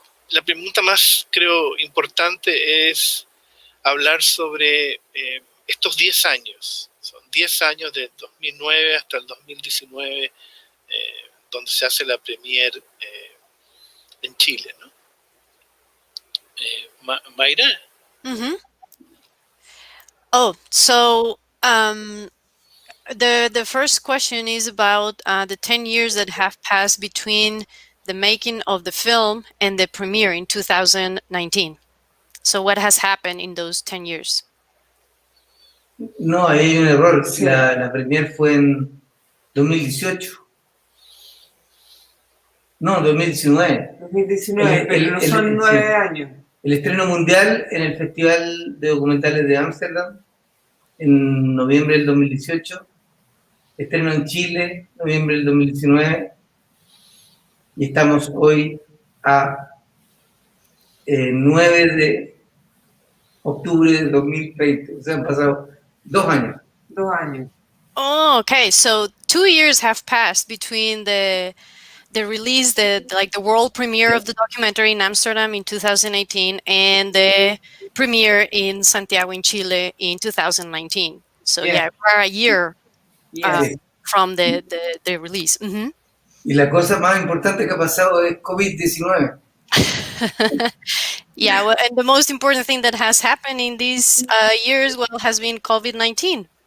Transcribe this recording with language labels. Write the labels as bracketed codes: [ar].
[es] La pregunta más, creo, importante es hablar sobre estos 10 años. Son 10 años de 2009 hasta el 2019, donde se hace la premier en Chile, ¿no? Mayra? Mm-hmm. [en] Oh, so the first question is about the 10 years that have passed between the making of the film and the premiere in 2019. So what has happened in those 10 years? [es] No, ahí hay un error. Sí. La premier fue en 2018. No, 2019. 2019, pero no son 9 años. El estreno mundial en el Festival de Documentales de Ámsterdam en noviembre del 2018. Estreno en Chile, noviembre del 2019. Y estamos hoy a 9 de octubre del 2020. O sea, han pasado 2 años. 2 años. [en] Oh, okay. So 2 years have passed between the release, the world premiere of the documentary in Amsterdam in 2018 and the premiere in Santiago in Chile in 2019. So yeah we're a year from the release. Mm-hmm. [es] Y la cosa más importante que ha pasado es COVID-19. [en] Yeah, well, and the most important thing that has happened in these years, well, has been COVID-19.